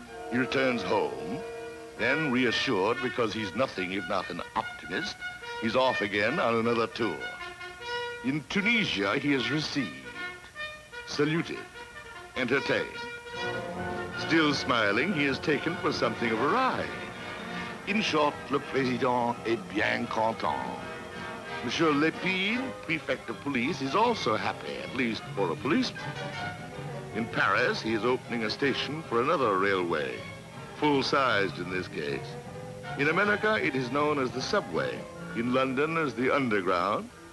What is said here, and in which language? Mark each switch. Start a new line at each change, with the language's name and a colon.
English: He returns home, then reassured because he's nothing if not an optimist, he's off again on another tour. In Tunisia, he is received, saluted, entertained. Still smiling, he is taken for something of a ride. In short,
French: le président est bien content.
English: Monsieur Lépine, prefect of police, is also happy, at least for a policeman. In Paris, he is opening a station for another railway, full-sized in this case. In America, it is known as the subway. In London, as the underground.